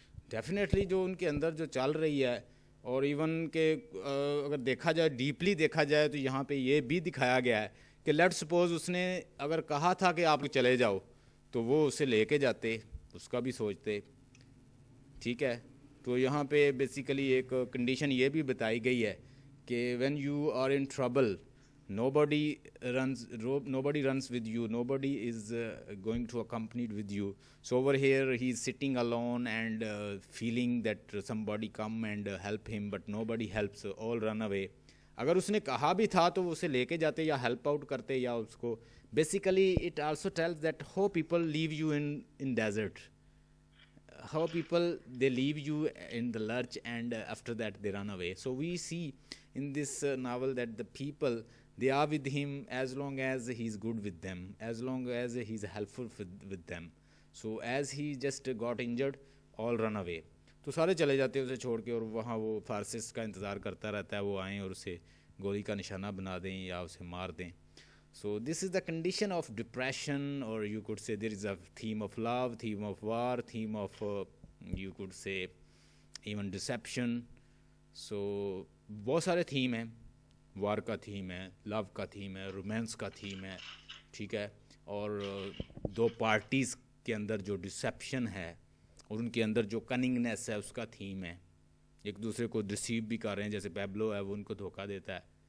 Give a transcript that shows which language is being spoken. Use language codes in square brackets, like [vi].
[ur] Definitely جو ان کے اندر جو چل رہی ہے, اور ایون کہ اگر دیکھا جائے ڈیپلی دیکھا جائے تو یہاں پہ یہ بھی دکھایا گیا ہے کہ لیٹ سپوز اس نے اگر کہا تھا کہ آپ چلے جاؤ تو وہ اسے لے کے جاتے, اس کا بھی سوچتے, ٹھیک ہے. تو یہاں پہ بیسیکلی ایک کنڈیشن یہ بھی بتائی گئی ہے کہ [en] When you are in trouble nobody runs with you, nobody is going to accompanied with you. So over here he is sitting alone and feeling that somebody come and help him, but nobody helps, all run away. [ur] اگر اس نے کہا بھی تھا تو اسے لے کے جاتے یا ہیلپ آؤٹ کرتے, یا اس کو basically [en] It also tells that how people leave you in desert, how people they leave you in the lurch and after that they run away. So we see in this novel that the people, they are with him as long as he's good with them, as long as he's helpful with them. So as he just got injured, all run away. [ur] تو سارے چلے جاتے ہیں اسے چھوڑ کے, اور وہاں وہ فارسسٹ کا انتظار کرتا رہتا ہے وہ آئیں اور اسے گولی کا نشانہ بنا دیں یا اسے مار دیں. [en] So this is the condition of depression, or you could say there is a theme of love, theme of war, theme of you could say even deception. [ur] So بہت سارے تھیم ہیں, وار کا تھیم ہے, لو کا تھیم ہے, romance کا theme ہے, ٹھیک ہے, اور دو پارٹیز کے اندر جو ڈسیپشن ہے اور ان کے اندر جو کننگنیس ہے اس کا تھیم ہے, ایک دوسرے کو ڈسیو بھی کر رہے ہیں, جیسے پیبلو ہے وہ ان کو دھوکہ دیتا ہے.